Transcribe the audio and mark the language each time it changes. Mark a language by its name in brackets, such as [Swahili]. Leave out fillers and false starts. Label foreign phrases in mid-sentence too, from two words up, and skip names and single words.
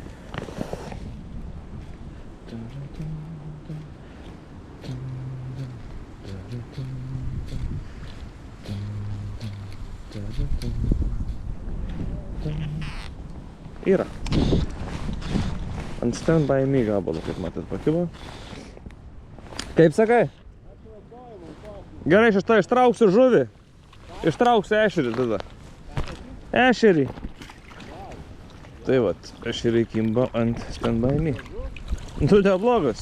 [Lithuanian] Yra. Ant stand by me gabalo, kaip matėt, pakibo. Kaip sakai? Gerai, aš tą ištrauksiu žuvį. Ištrauksiu ešerį tada. Ešerį. Tai vat, ešerį kimba ant Stand By Me. Nu, neblogas.